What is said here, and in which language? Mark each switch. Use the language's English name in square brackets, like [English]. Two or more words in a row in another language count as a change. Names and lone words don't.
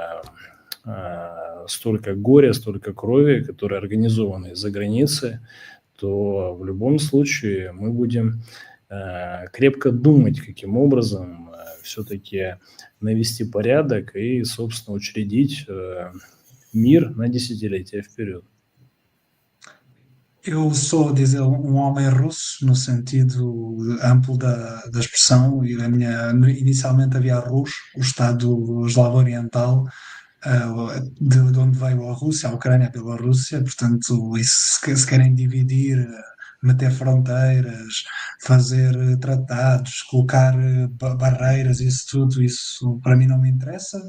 [Russian] столько горя, столько крови, которые организованы из-за границы, то в любом случае мы будем крепко думать, каким образом все-таки навести порядок и, собственно, учредить мир на dесятилетия вперед. [Portuguese] Eu sou, dizer, um homem russo no sentido amplo da expressão, e inicialmente havia a Rus, o Estado Eslavo Oriental, de onde veio a Rússia, a Ucrânia, a Bielorrússia, portanto, isso, se querem dividir, meter fronteiras, fazer tratados, colocar barreiras, isso tudo, isso para mim não me interessa,